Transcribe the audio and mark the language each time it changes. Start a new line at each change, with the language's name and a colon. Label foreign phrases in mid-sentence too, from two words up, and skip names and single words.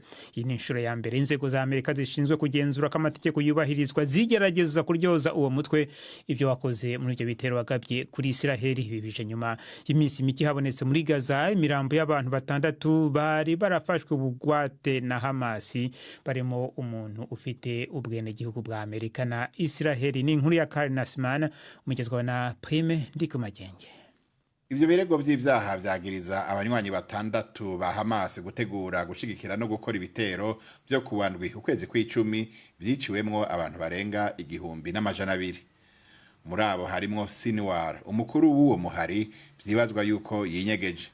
Rundi: Iyi ni inshuro ya mbere inzego za Amerika zishinzwe kugenzura ko amategeko yubahirizwa zigerageza kuryoza uwo mutwe ibyo wakoze muri ibyo bitero wagabye kuri Israel. Ibi bije nyuma y'iminsi mike habonetse muri Gaza imirambo y'abantu 6 bari barafashwe bugwate na Hamasi, barimo umuntu ufite ubwene gihugu bwa Amerika na Israel. Ni inkuru ya Karen Nasman, umugezwa na Prime Ndikumagenge. Ivyo birego by'ivyaha byagiriza abanywanyi 6 ba Hamas gutegura gushigikira no gukora ibitero byo kuwandwi ukwezi kw'icumi byiciwemwo abantu barenga 1,200. Muri abo harimo Sinwar, umukuru w'uwo muhari byibazwa yuko yinyegeje.